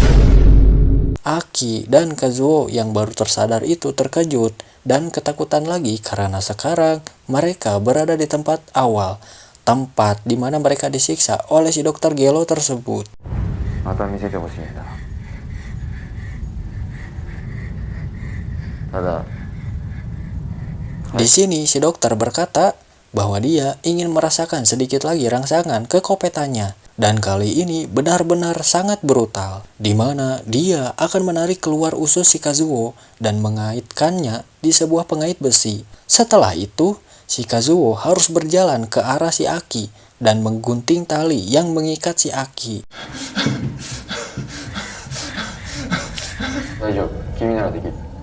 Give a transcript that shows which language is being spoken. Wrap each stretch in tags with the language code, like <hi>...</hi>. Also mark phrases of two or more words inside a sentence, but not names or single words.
<id>Aki dan Kazuo yang baru tersadar itu terkejut dan ketakutan lagi karena sekarang mereka berada di tempat awal, tempat di mana mereka disiksa oleh si dokter Gelo tersebut.</id> <ja>また見せてほしいんだ。ただ</ja> <id>Di sini si dokter berkata bahwa dia ingin merasakan sedikit lagi rangsangan ke kopetannya. Dan kali ini benar-benar sangat brutal, di mana dia akan menarik keluar usus si Kazuo dan mengaitkannya di sebuah pengait besi. Setelah itu, si Kazuo harus berjalan ke arah si Aki dan menggunting tali yang mengikat si Aki.</id> <ja>大丈夫、君ならできる。</ja>